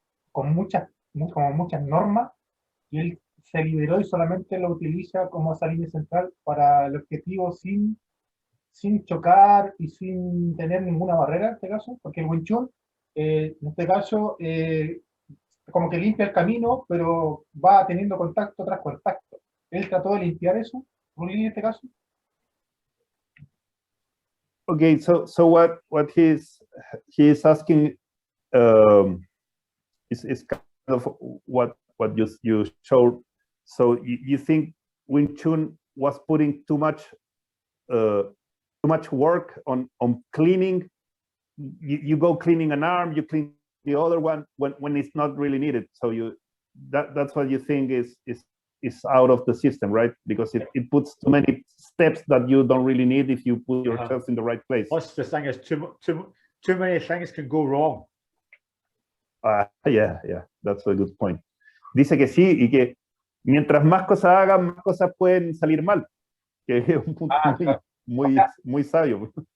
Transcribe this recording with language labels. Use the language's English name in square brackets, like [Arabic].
[Spanish] con muchas normas, y él se liberó y solamente lo utiliza como esa línea central para el objetivo sin chocar y sin tener ninguna barrera en este caso, porque el Wing Chun, en este caso, como que limpia el camino, pero va teniendo contacto tras contacto. Él trató de limpiar eso, en este caso. [English] Okay, so what he is asking is kind of what you showed. So you think Wing Chun was putting too much work on cleaning? You go cleaning an arm, you clean the other one when it's not really needed. So that's what you think is out of the system, right? Because it puts too many steps that you don't really need if you put yourself in the right place. Plus, the thing is, too many things can go wrong. Yeah, that's a good point. [Spanish] Dice que sí, y que mientras más cosas hagan, más cosas pueden salir mal. Que es un punto muy sabio.